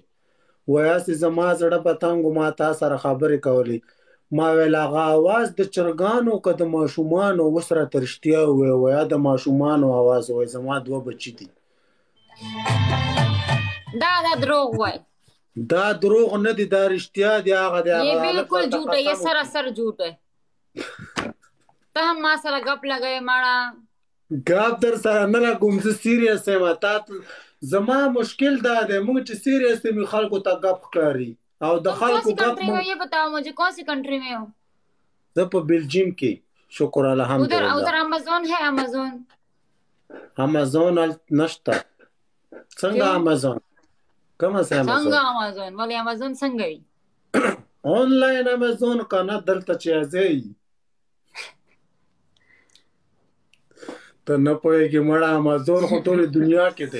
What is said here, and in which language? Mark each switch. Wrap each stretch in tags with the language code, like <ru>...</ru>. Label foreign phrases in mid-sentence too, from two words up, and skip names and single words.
<ps>وایي هسې زما زړه په تنګ و ما تا سره خبرې کولې. ما ویل هغه آواز د چرګانو که د ماشومانو؟ اوس راته رښتیا ووایه. وایه د ماشومانو آواز. وایي زما 2 بچي دي. دا دروغ وایي. دا دروغ نه دي دا رښتیا دي. هغه دی</ps> <ur>یہ بالکل جھوٹ ہے، یہ سراسر جھوٹ ہے.</ur> <ps>ته هم ما سره ګپ لګوې مړه. ګپ در سره نه لګوم، زه سیریس یم. تا زما مشکل دا دی موږ چې سیریس یم خلکو ته ګپ ښکاري او د خلکو ګپ.</ps> <ur>یہ بتاؤ مجھے کون سی کنٹری میں ہو?</ur> <ps>زه په بلجیم کې شکر الحمدلله.</ps> <ur>ادھر ایمیزون ہے?</ur> <ps>अमेज़न نشته. څنګه अमेज़न؟ کومه څه अमेज़न؟ څنګه अमेज़न ولې अमेज़न څنګه وي؟ آنلاین अमेज़न کنه دلته چې ازي ته نه پوهېږې مړه. अमेज़न خو ټولې دنیا کې دی.</ps>